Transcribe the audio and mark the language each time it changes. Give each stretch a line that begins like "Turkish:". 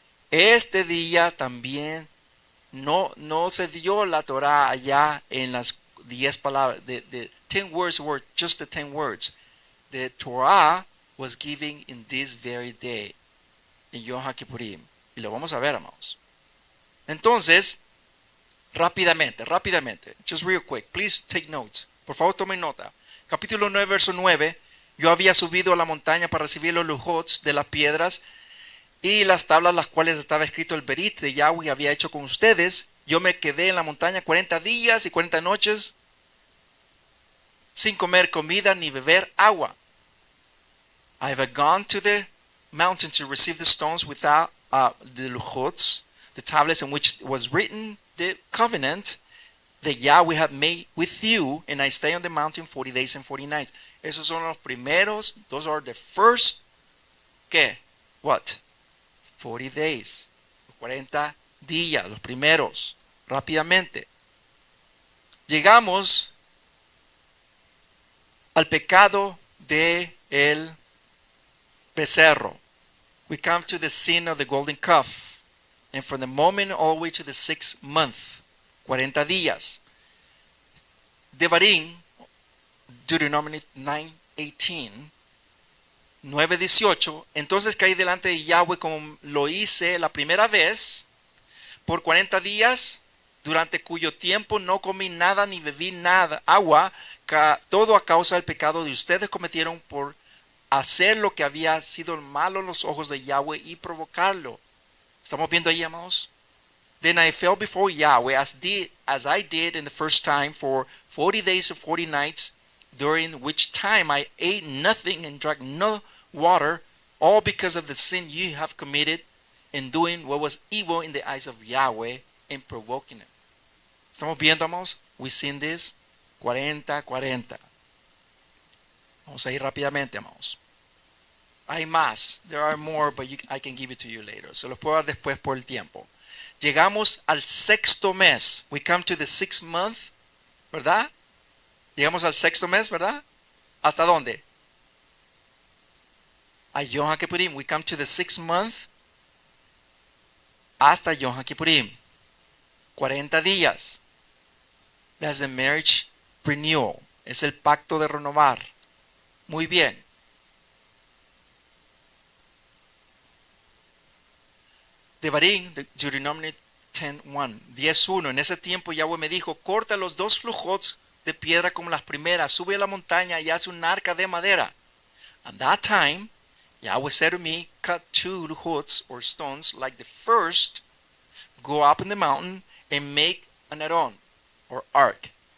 Spanish: Este día también no se dio la Torah allá en las 10 palabras.
English: The 10 words were just the 10 words. The Torah was given in this very day.
Spanish: En Yom Hakippurim. Y lo vamos a ver, amados. Entonces, Rápidamente.
English: Just real quick. Please take notes.
Spanish: Por favor, tomen nota. Capítulo 9, verso 9. Yo había subido a la montaña para recibir los lujots de las piedras y las tablas, las cuales estaba escrito el berit de Yahweh había hecho con ustedes. Yo me quedé en la montaña 40 días y 40 noches sin comer comida ni beber agua.
English: I have gone to the mountain to receive the stones without the luchots, the tablets in which was written the covenant that Yahweh had made with you, and I stay on the mountain 40 days and 40 nights.
Spanish: Esos son los primeros,
English: those are the first,
Spanish: ¿qué?
English: What? 40 days,
Spanish: 40 días, los primeros, rápidamente. Llegamos al pecado de el becerro.
English: We come to the sin of the golden calf. And from the moment all the way to the 6th month,
Spanish: 40 días.
English: Devarim, Deuteronomy 9:18, 9:18.
Spanish: Entonces caí delante de Yahweh como lo hice la primera vez, por 40 días, durante cuyo tiempo no comí nada ni bebí nada, agua, todo a causa del pecado de ustedes cometieron por hacer lo que había sido malo en los ojos de Yahweh y provocarlo. ¿Estamos viendo ahí, amados?
English: Then I fell before Yahweh as I did in the first time for 40 days and 40 nights, during which time I ate nothing and drank no water, all because of the sin you have committed in doing what was evil in the eyes of Yahweh and provoking it.
Spanish: ¿Estamos viendo, amados?
English: We seen this 40.
Spanish: Vamos a ir rápidamente, amados. Hay más.
English: There are more, but I can give it to you later.
Spanish: Se los puedo dar después por el tiempo. Llegamos al 6º mes.
English: We come to the 6th month, ¿verdad?
Spanish: Llegamos al 6º mes, ¿verdad? ¿Hasta dónde? A Yom Hakippurim.
English: We come to the 6th month
Spanish: hasta Yom Hakippurim. 40 días.
English: That's the marriage renewal.
Spanish: Es el pacto de renovar. Muy bien.
English: Devarim, Deuteronomy 10:1.
Spanish: En ese tiempo Yahweh me dijo, corta los 2 lujots de piedra como las primeras, sube a la montaña y haz un arca de madera.
English: At that time, Yahweh said to me, cut 2 luchots or stones like the first, go up in the mountain and make an aron or ark.